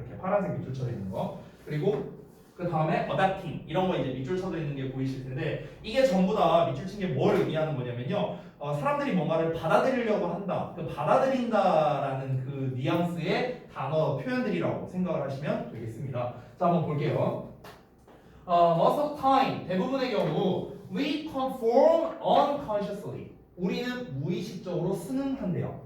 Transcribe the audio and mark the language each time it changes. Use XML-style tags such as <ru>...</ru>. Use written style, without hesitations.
<ko>이렇게 파란색 밑줄 쳐져 있는 거. 그리고 그 다음에 adapting 이런 거 이제 밑줄 쳐져 있는 게 보이실 텐데 이게 전부 다 밑줄 친 게 뭘 의미하는 거냐면요. 사람들이 뭔가를 받아들이려고 한다. 그 받아들인다라는 그 뉘앙스의 단어 표현들이라고 생각을 하시면 되겠습니다. 자, 한번 볼게요.</ko> <en>Most of the time,</en> <ko>대부분의 경우</ko> <en>we conform unconsciously.</en> <ko>우리는 무의식적으로 승응한대요.</ko>